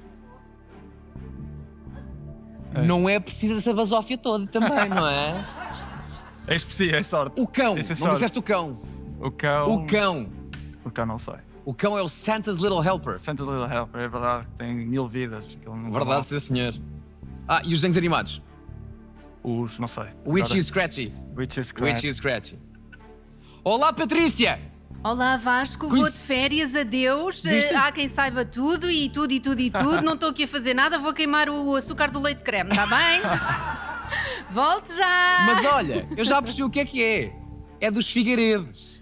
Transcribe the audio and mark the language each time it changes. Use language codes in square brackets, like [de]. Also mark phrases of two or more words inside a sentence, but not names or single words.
[pt] Não é preciso essa basófia toda também, não é? é específico, é sorte. O cão. Isso é Não sorte. disseste o cão. O cão. O cão. Não sei. O cão é o Santa's Little Helper. Santa Little Helper, é verdade, tem 1000 vidas. Que ele não Verdade, sim, senhor. E os desenhos animados? Os, não sei. Witchy e Scratchy. Witchy Witchy e Scratchy. Olá, Patrícia! Olá Vasco, vou de férias, adeus. Viste? Há quem saiba tudo e tudo. Não estou aqui a fazer nada, vou queimar o açúcar do leite creme, está bem? Volte já! Mas olha, eu já percebi o que é. É dos Figueiredos.